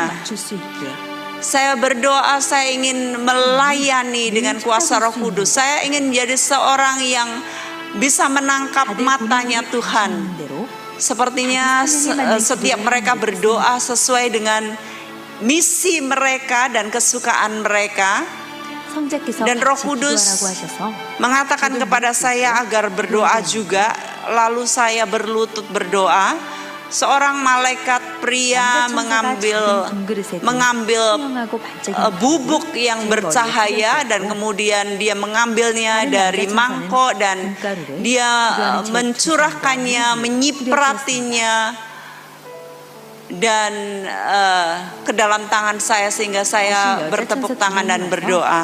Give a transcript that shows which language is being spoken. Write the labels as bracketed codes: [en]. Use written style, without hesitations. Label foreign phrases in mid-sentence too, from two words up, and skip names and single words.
[id] Saya berdoa, saya ingin melayani dengan kuasa Roh Kudus. Saya ingin menjadi seorang yang bisa menangkap matanya Tuhan. Sepertinya setiap mereka berdoa sesuai dengan misi mereka dan kesukaan mereka. [ko] 성자께서 [id] Dan Roh [ko] 같이 [id] Kudus [ko] 기도하라고 하셔서 [id] mengatakan kepada saya agar berdoa juga. Lalu saya berlutut berdoa. Seorang malaikat pria mengambil bubuk yang bercahaya dan kemudian dia mengambilnya dari mangkok dan dia mencurahkannya, menyipratinya dan ke dalam tangan saya sehingga saya bertepuk tangan dan berdoa.